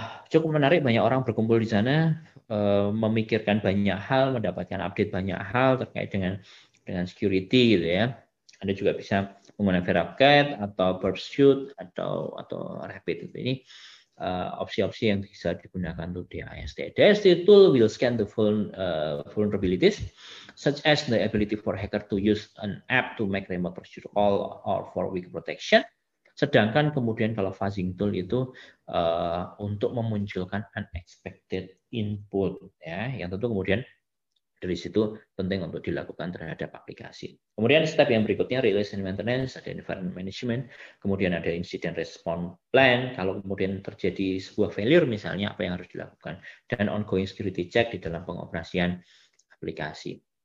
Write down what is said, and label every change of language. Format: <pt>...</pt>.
<id>Cukup menarik, banyak orang berkumpul di sana, memikirkan banyak hal, mendapatkan update banyak hal terkait dengan security gitu ya. Anda juga bisa menggunakan Verapcat atau Burpsuite atau Rapid itu. Ini opsi-opsi yang bisa digunakan untuk DAST.</id> <en>DAST tool will scan the vulnerabilities, such as the ability for hacker to use an app to make remote procedure call or for weak protection.</en> <id>Sedangkan kemudian kalau fuzzing tool itu untuk memunculkan</id> <en>unexpected input,</en> <id>ya, yang tentu kemudian dari situ penting untuk dilakukan terhadap aplikasi. Kemudian step yang berikutnya,</id> <en>release and maintenance,</en> <id>ada environment management, kemudian ada incident response plan, kalau kemudian terjadi sebuah failure misalnya, apa yang harus dilakukan, dan</id> <en>ongoing security check</en> <id>di dalam pengoperasian aplikasi.</id>